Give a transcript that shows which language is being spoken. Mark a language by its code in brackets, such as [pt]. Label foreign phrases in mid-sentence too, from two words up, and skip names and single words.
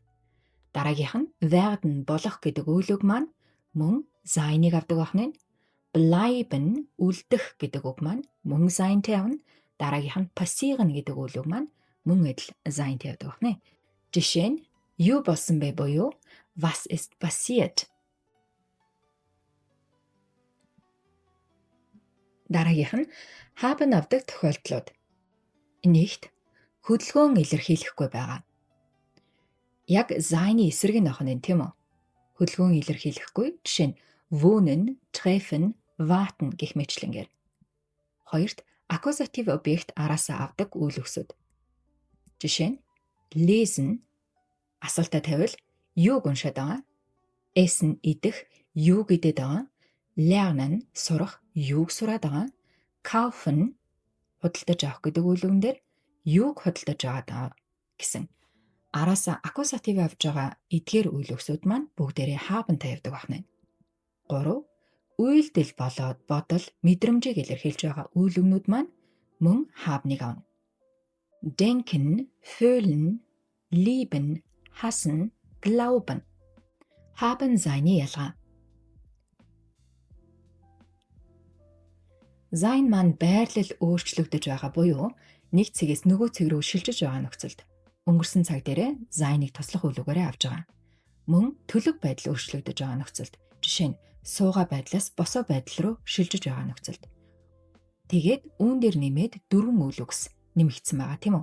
[mn] Дараагийнх нь werden болох гэдэг үйл үг маань мөн sein-ыг авдаг байна. Bleiben үлдэх гэдэг үг маань мөн sein-тэй авна. Дараагийнх нь passieren гэдэг үйл үг маань мөн адил sein-тэй авдаг байна. Жишээ нь юу болсон бэ буюу [de] was ist passiert. [mn] Дараагийнх нь haben авдаг тохиолдлууд. Нэгт хөдөлгөөн илэрхийлэхгүй байгаа. Яг sein-ийн эсрэг нь охин нь, тийм үү? Хөдөлгөөн илэрхийлэхгүй. Жишээ нь [de] wohnen, treffen, warten [mn] гэх мэтлэнгээр. 2. Аккузатив объект араасаа авдаг үйл өгсөд. Жишээ нь lesen асуултаа тавил юуг уншаад байгаа. Essen идэх юуг идээд байгаа. Lernen сурах юуг сураад байгаа. Kaufen худалдаж авах гэдэг үйл үгэн дээр юуг худалдаж аваад гэсэн араасаа аккузатив авж байгаа эдгээр үйл өгсүүд маань бүгдээрээ haben-тай явдаг байна. 3. Үйлдэл болоод бодол, мэдрэмжийг илэрхийлж байгаа үйл үгнүүд маань мөн haben-ыг авна. [de] denken, fühlen, lieben, hassen, glauben. Haben seine [mn] ялгаа. Sein маань байрлал өөрчлөгдөж байгаа буюу нэг цэгээс нөгөө цэг рүү шилжиж байгаа нөхцөлд өнгөрсөн цаг дээрээ Sein-ыг туслах үйлүүгээрээ авж байгаа. Мөн төлөв байдал өөрчлөгдөж байгаа нөхцөлд жишээ нь суугаа байдлаас босоо байдал руу шилжиж байгаа нөхцөлд тэгээд үүн дээр нэмээд 4 үйл үгс нэмэгдсэн байгаа тийм үү?